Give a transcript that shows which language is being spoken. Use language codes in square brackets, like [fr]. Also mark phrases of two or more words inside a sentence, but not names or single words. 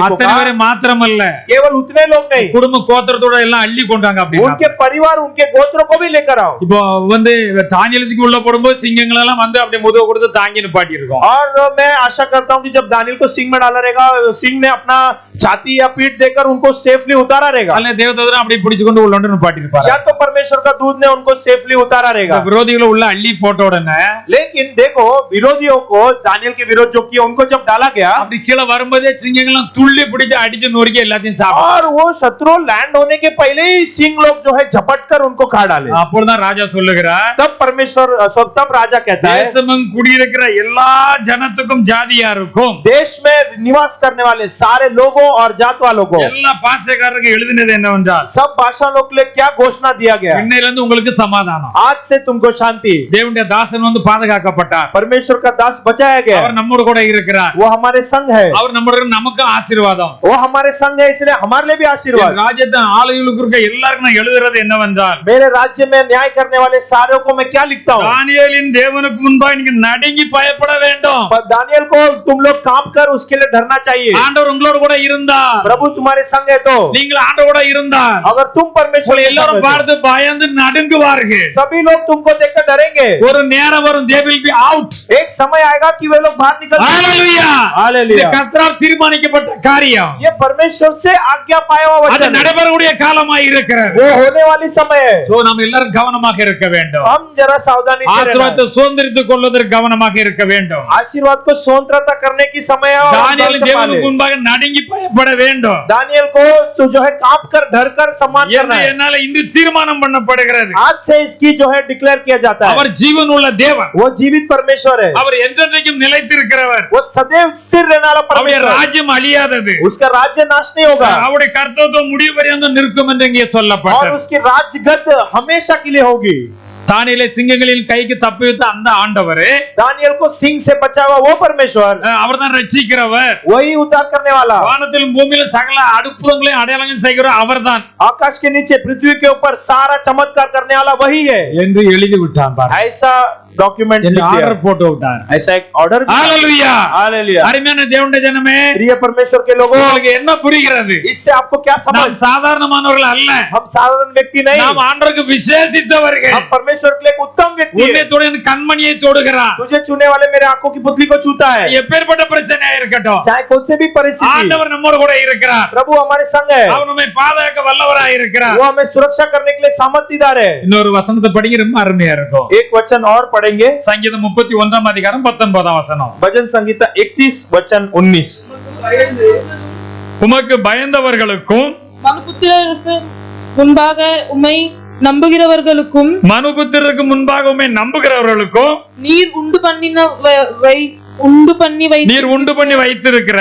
[ta] அத்தனை [hi] कहा, [ta] பேரை மாத்திரமல்ல [hi] केवल उतने लोग नहीं, [ta] குடும்ப கோத்திரத்தோட எல்லாம் அள்ளி கொண்டாங்க. அப்படி [hi] उनके परिवार उनके गोत्रों को भी लेकर आओ. [ta] இப்போ வந்து தானியேலுக்கு உள்ள போடும்போது சிங்கங்கள் எல்லாம் வந்து அப்படி முதுகு கொடுத்து தாங்கி நிப்பாட்டி இருக்கும். [hi] और मैं आशा करता हूं कि जब दानियल को सिंह में डाला रहेगा, सिंह ने अपना छाती या पीठ देकर उनको सेफली उतारा रहेगा. [ta] அல்ல தேவதூதன் அப்படி பிடிச்சு கொண்டு உள்ள நிப்பாட்டி இருப்பாரு. [hi] या तो परमेश्वर का दूध ने उनको सेफली उतारा रहेगा. [ta] விரோதிகளை உள்ள அள்ளி போட்ட உடனே [hi] लेकिन देखो विरोधियों को, दानियल के विरोध जो किया उनको जब डाला गया, [ta] அப்படி கீழே வரும்போதே சிங்கங்கள்லாம் துள்ளி பிடிச்சு அடிச்சு நொறுக்கி எல்லாத்தையும் சாப்பிடும். [hi] और वो शत्रु लैंड होने के पहले ही सिंह लोग जो है झपट कर उनको खा डाले. [ta] அப்பொழுதுதான் ராஜா சொல்லுகிறார், [hi] तब परमेश्वर, तब राजा कहता है, [ta] தேசமும் குடியிருக்கிற எல்லா ஜனத்துக்கும் ஜாதியாருக்கும் [hi] देश में निवास करने वाले सारे लोगों और जात वालों को, [ta] எல்லா பாஷைக்காரருக்கு எழுதினது என்னவென்றால் [hi] सब भाषा लोग के लिए क्या घोषणा दिया गया? [ta] இன்னையிலிருந்து உங்களுக்கு சமாதானம். [hi] आज से तुमको शांति। [ta] தேவனுடைய தாசன் வந்து பாதுகாக்கப்பட்டார். [hi] परमेश्वर का दास बचाया गया। [ta] அவர் நம்மோடு கூட இருக்கிறார். [hi] वो हमारे संग है। [ta] அவர் நம்மோடு நமக்கு ஆசீர்வாதம். [hi] वो हमारे संग है, इसलिए हमारे लिए भी आशीर्वाद। [ta] ராஜ்யத்தின் ஆளுகளுக்கு இருக்க எல்லாருக்கும் நான் எழுதுறது என்னவென்றால், [hi] मेरे राज्य में न्याय करने वाले सारों को मैं क्या लिखता हूँ? [ta] தானியேலின் தேவனுக்கு முன்பாக நீங்க நடுங்கி பயப்பட வேண்டும். [hi] पर दानियल को तुम लोग कांप कर उसके लिए डरना चाहिए। [ta] ஆண்டவர் உங்களோடு கூட இருந்தார். [hi] प्रभु तुम्हारे संग है तो [ta] நீங்கள் ஆண்டவர் கூட இருந்தார். [hi] अगर तुम परमेश्वर के [ta] எல்லாரும் [hi] संग हो, [ta] பார்த்து பயந்து நடுங்குவார்கள். [hi] सभी लोग तुमको देखकर डरेंगे। [ta] ஒரு நேரம் வரும், [en] they will be out. [hi] एक समय आएगा कि वे लोग बाहर निकल [ta] ஹalleluya. [hi] हालेलुया। [ta] இது கர்த்தரால் தீர்மானிக்கப்பட்ட காரியம். [hi] ये परमेश्वर से आज्ञा पाया हुआ [ta] அது [hi] वचन है। [ta] நடைபெறக்கூடிய காலமாய் இருக்கிறது. [hi] वो होने वाली समय है। [ta] சோ நாம் எல்லாரும் கவனமாக இருக்க வேண்டும். [hi] हम जरा सावधानी से रहना है। [ta] ஆசீர்வாதத்தை சுதந்திரித்துக் கொள்வதற்கு கவனமாக இருக்க வேண்டும். [hi] आशीर्वाद को स्वतंत्रता करने की समय है और हम [ta] தானியேல் [hi] संभाले। [ta] தேவனுக்கு முன்பாக நடுங்கி பயப்பட வேண்டும். [hi] दानियल को जो है कांप कर डर कर सम्मान करना है। [ta] என்னால இன்று தீர்மானம் பண்ணப்படுகிறது. [hi] आज से इसकी जो है डिक्लेयर किया जाता है। [ta] அவர் ஜீவன் உள்ள தேவன். [hi] वो जीवित परमेश्वर है। [ta] அவர் என்றென்றைக்கும் நிலைத்திருக்கிறவர். [hi] वो सदैव स्थिर रहने वाला [ta] அவருடைய [hi] परमेश्वर। [ta] ராஜ்யம் அழியாதது. [hi] उसका राज्य नाश नहीं होगा [ta] அவருடைய கர்த்தத்துவம் முடிவு பரியந்தம் நிற்கும் என்று இங்கே [hi] और [ta] சொல்லப்பட்டது. [hi] उसकी राजगद्द हमेशा के लिए होगी। [ta] தானியேலை சிங்கங்களின் கைக்கு தப்புவித்த அந்த ஆண்டவரே, [hi] दानियल को सिंह से बचा हुआ वो परमेश्वर, [ta] அவர்தான் ரட்சிக்கிறவர். [hi] वही उद्धार करने वाला। [ta] வானத்திலும் பூமியிலும் சகல அற்புதங்களையும் அடையாளங்களையும் செய்கிறவர் அவர்தான் [hi] आकाश के नीचे पृथ्वी के ऊपर सारा चमत्कार करने वाला वही है। [ta] என்று எழுதி விட்டான் பாருங்க. [hi] ऐसा डॉक्यूमेंट लिख दिया। [ta] ஆர்டர் போட்டு விட்டான். [hi] ऐसा एक ऑर्डर। [ta] ஹalleluya. [hi] हालेलुया। [ta] அருமையான தேவனுடைய ஜனமே, [hi] प्रिय परमेश्वर के लोगों, [ta] உங்களுக்கு என்ன புரிகிறது? [hi] इससे आपको क्या समझ? [ta] நாம் சாதாரணமானவர்கள் அல்ல. [hi] हम साधारण व्यक्ति नहीं, [ta] நாம் ஆண்டவருக்கு விசேஷித்தவர்கள். [hi] हम परमेश्वर के लिए एक उत्तम व्यक्ति [ta] உன்னை [hi] है। [ta] தொடுகிற கண்மணியை தொடுகிறார். [hi] तुझे छूने वाले मेरे आंखों की पुतली को छूता है। [ta] எப்பேற்பட்ட பிரச்சனையா இருக்கட்டும், [hi] चाहे कौन से भी परिस्थिति, [ta] ஆண்டவர் நம்மோடு கூட இருக்கிறார். [hi] प्रभु हमारे संग है। [ta] அவர் நம்மை பாதுகாக்க வல்லவராய் இருக்கிறார். [hi] वो हमें सुरक्षा करने के लिए सामर्थ्यदार है। [ta] இன்னொரு வசனத்தை படிங்க, ரொம்ப அருமையா இருக்கும். [hi] एक वचन और पढ़ेंगे, [ta] சங்கீதம் 31 அதிகாரம் 19 வசனம். [hi] भजन संगीता 31 वचन 19। [ta] உமக்கு பயந்தவர்களுக்கும் மனுபுத்திரருக்கு முன்பாக உம்மை நம்புகிறவர்களுக்கும் மனுபுத்திரருக்கு முன்பாக உம்மை நம்புகிறவர்களுக்கும் நீர் உண்டு பண்ணி வைத்திருக்கிற